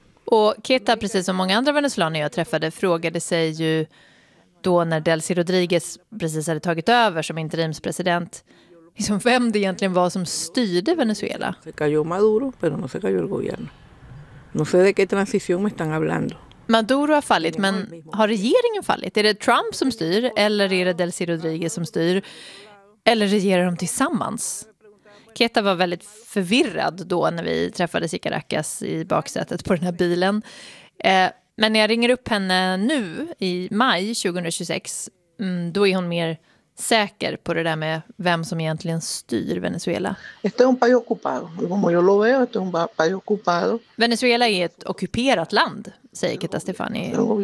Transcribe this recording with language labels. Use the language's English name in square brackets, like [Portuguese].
[Swedish] Och Keta, precis som många andra venezolaner jag träffade, frågade sig ju då när Delcy Rodríguez precis hade tagit över som interimspresident, liksom vem det egentligen var som styrde Venezuela. [Spanish] Se cayó Maduro, pero no se cayó el gobierno. No sé de qué transición me están hablando. [Swedish] Maduro har fallit, men har regeringen fallit? Är det Trump som styr eller är det Delcy Rodríguez som styr? Eller regerar de tillsammans? Keta var väldigt förvirrad då när vi träffade Sikaracas i baksätet på den här bilen. Men när jag ringer upp henne nu i maj 2026, då är hon mer säker på det där med vem som egentligen styr Venezuela. [Spanish] Este es un país ocupado, como yo lo veo, este es un país ocupado. [Swedish] Venezuela är ett ockuperat land, säger Keta Stefani.